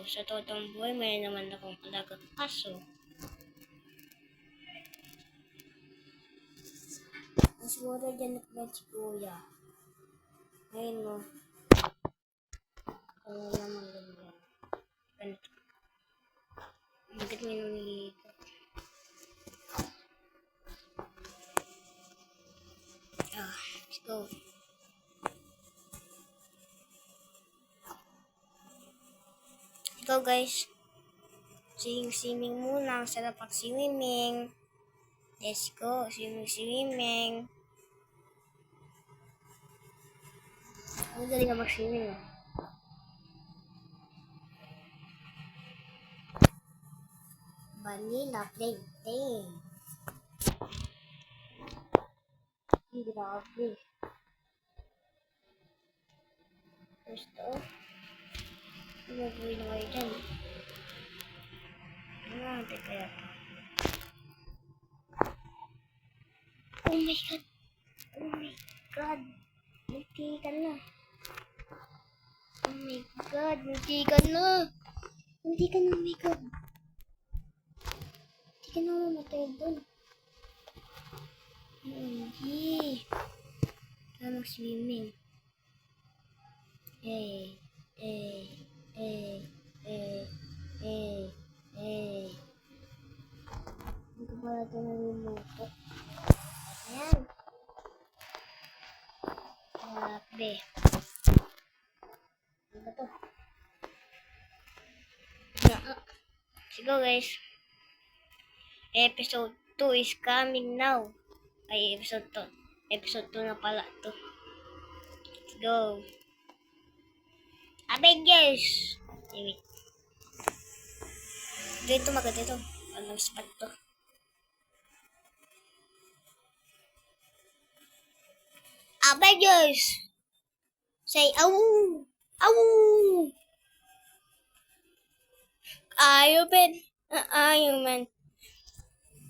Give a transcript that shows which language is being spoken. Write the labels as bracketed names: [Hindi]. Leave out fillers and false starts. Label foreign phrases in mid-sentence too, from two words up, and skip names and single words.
[Filipino] Sa totoong buhay, may naman akong alagang aso. Siguro dyan nakabad si Kuya. Ayun mo. Ano naman ganyan. Ganito. Bakit may nangihika? [English] Let's go. Let's go guys. [Filipino] Swimming muna. Ang sarap pag-swimming. [English] Let's go. Swimming. [Filipino] Ang galing na mag-swimming. Vanilla Plantain. Grabe. Gusto. Gagawin na kayo dyan. Ano kaya ito? [English] Oh my god. Oh my god. [Filipino] Muntikan na. [English] Oh my god. [Filipino] Muntikan na. Muntikan na. [English] Oh my god. [Filipino] Muntikan na mamatay doon. Hindi. Kaya mag-swimming. Hindi ko pala ito naluluto. Ayan. Grabe. Ano ba ito? Sige guys. [English] Episode 2 is coming now. [Filipino] Ay, episode 2. Episode 2 na pala ito. [English] Let's go. Avengers! Wait. [Filipino] Dito maganda ito. Anong spot to? Avengers! [English] Say, awoo! Awoo! Iron Man! Iron Man!